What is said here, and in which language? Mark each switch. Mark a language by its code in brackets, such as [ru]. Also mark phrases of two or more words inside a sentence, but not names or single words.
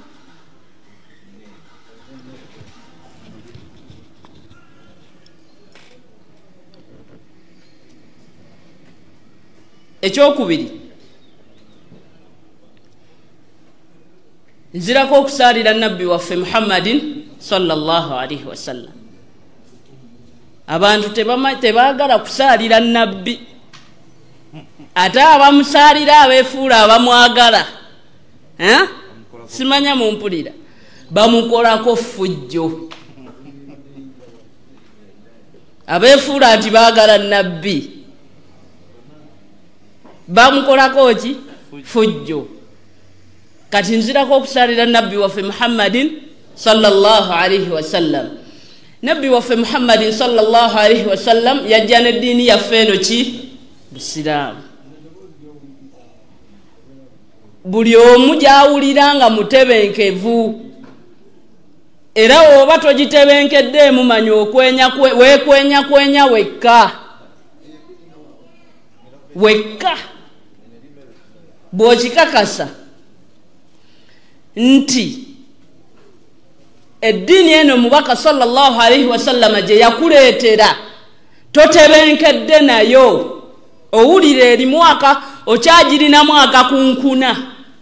[lg] Ekyokubiri, nzirako okusaalira nabbi waffe Muhammadin [ar] صلى الله عليه وسلم. [lg] Abantu tebaagala kusaalira nabbi, ate abamusaalira abeefuula abamwagala, simanya mumpulira, bamukolako fujjo. Abeefuula nti baagala nabbi bamukolako ki fujjo. Kati nzirako okusaalira nabbi waffe Muhammadin [ar] صلى الله عليه وسلم. [lg] Nabbi waffe Muhammadin [ar] صلى الله عليه وسلم [lg] yajja n'eddiini yaffe eno ki busiraamu. Buli omu gy'awulira nga mutebenkevu, era oba togitebenkeddeemu manya weekwenya wekka. Bw'okikakasa nti eddiini eno mubaka [ar] صلى الله عليه وسلم [lg] gye yakuleetera totebenkedde nayo, owulira eri mwaka okyagirina mwaka kunkuna.